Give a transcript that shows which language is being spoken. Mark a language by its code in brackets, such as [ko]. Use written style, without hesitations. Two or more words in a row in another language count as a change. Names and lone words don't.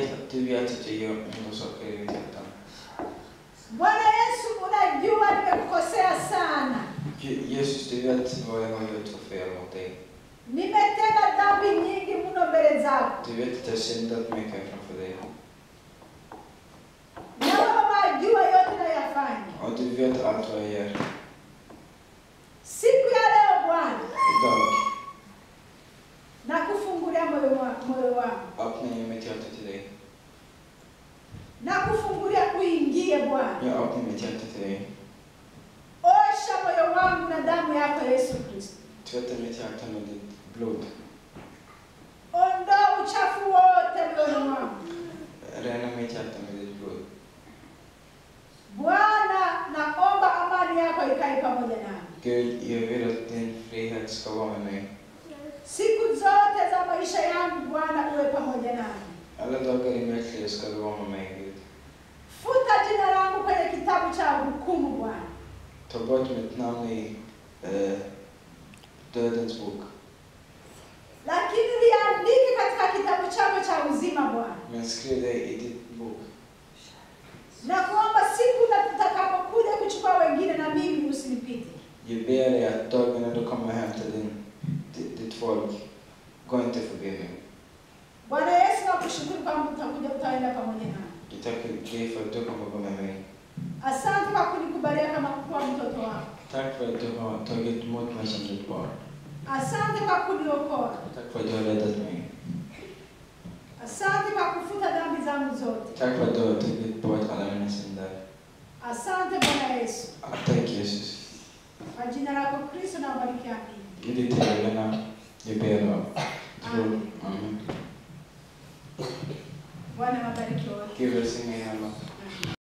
[sv] Du vet att jag gör ändå saker i mitt hjärta. [sw] Bwana Yesu, unajua nimekukosea sana. [sv] Jesus, du vet vad jag har gjort för fel mot dig. [sw] Nimetenda dhambi nyingi mno mbele zako. [sv] Du vet att jag syndat mycket framför dig. [sw] Naomba majua yote nayafanya. [sv] Och du vet allt vad jag gör. [sw] Siku ya leo Bwana, [sv] Idag [sw] nakufungulia moyo wangu. [sv] öppnar jag mitt hjärta till dig. [sw] Nakufungulia uingie Bwana. [sv] Jag öppnar mitt hjärta till dig. [sw] Osha moyo wangu na damu yako Yesu Kristo. [sv] Tvätta mitt hjärta med ditt blod. [sw] Ondoa uchafu wote moyoni mwangu. [sv] Rena mitt hjärta med ditt blod. [sw] Bwana, naomba amani yako ikae pamoja nami. [sv] Gud, jag vill att din frihet ska vara med mig. [sw] Siku zote za maisha yangu Bwana uwe pamoja nami. [sv] Alla dagar i mitt liv ska du vara med mig, Gud. [sw] Futa jina langu kwenye kitabu cha hukumu Bwana. [sv] Ta bort mitt namn i dödens bok. [sw] Lakini liandike katika kitabu chako cha uzima Bwana. [sv] Men skriv det i ditt bok. [sw] Na kuomba siku utakapokuja kuchukua wengine na mimi usinipite. [sv] Jag ber dig att dagen när du kommer hem till ditt folk, gå inte förbi mig. [sw] Bwana Yesu, nakushukuru kwamba utaenda pamoja nami. [sv] Jag tackar dig för att du kommer gå med mig. [sw] Asante kwa kunikubalia kama kuwa mtoto wako. [sv] Tack för att du har tagit emot mig som ditt barn. [sw] Asante kwa kuniokoa. [sv] Tack för att du har räddat mig. [sw] Asante kwa kufuta dhambi zangu zote. [sv] Tack för att du har tagit bort alla mina synder. [sw] Asante Bwana Yesu. [sv] Tack Jesus. [sw] Kwa jina lako Kristo na bariki yako. [sv] I ditt heliga namn, jag ber och tror. Amen. [sw] Bwana wabariki wote. [sv] Gud välsigne er alla.